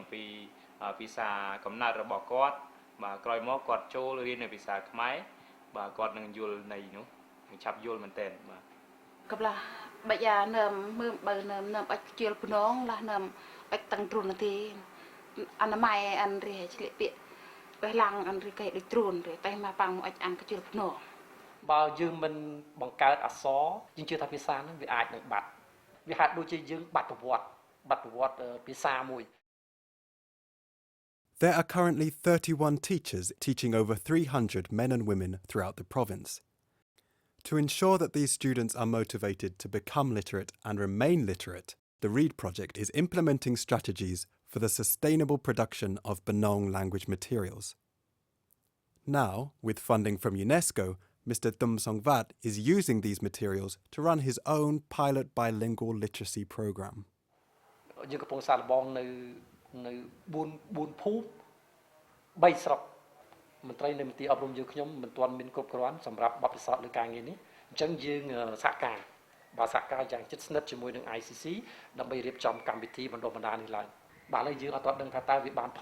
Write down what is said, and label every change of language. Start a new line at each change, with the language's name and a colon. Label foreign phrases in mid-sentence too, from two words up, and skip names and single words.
Khmer: ពីភាសាកំណើតរបស់គាត់បាទក្រោយមកគាត់ចូលរៀននៅភាសាខ្មែរបាទគាត់នឹងយល់ន័យនោះឆាប់យល់មែនតើបាទ
Central Mnong: កប្លាបាយ៉ានឹមមើលបើនឹមអត់ជិលភ្នងឡានឹមអត់តាំងទ្រូនទេអនាម័យអានរីឆ្លៀកពាកបេះឡាំងអានរីកែដូចទ្រូនទេតែមកប៉ាំងអត់អានជិលភ្នង
Khmer: បើយើងមិនបង្កើតអក្សរយើងជឿថាភាសានឹងវាអាចនឹងបាត់វាហាក់ដូចជាយើងបាត់ប្រវត្តិភាសាមួយ
English: There are currently 31 teachers teaching over 300 men and women throughout the province. To ensure that these students are motivated to become literate and remain literate, the READ project is implementing strategies for the sustainable production of Benong language materials. Now, with funding from UNESCO, Mr. Tum Song Vat is using these materials to run his own pilot bilingual literacy program.
Khmer: យើងកំពុងសាកល្បងនៅ4ភូមិ3ស្រុកមន្ត្រីនៃមន្ទីរអប់រំយើងខ្ញុំមិនទាន់មានគ្រប់គ្រាន់សម្រាប់បទពិសោធន៍លើការងារនេះអញ្ចឹងយើង សហការយ៉ាងជិតស្និទ្ធជាមួយនឹង ICC ដើម្បីរៀបចំកម្មវិធីបណ្ដុះបណ្ដាលនេះឡើងបាទឥឡូវយើងអត់ទាន់ដឹងថាតើវាបាន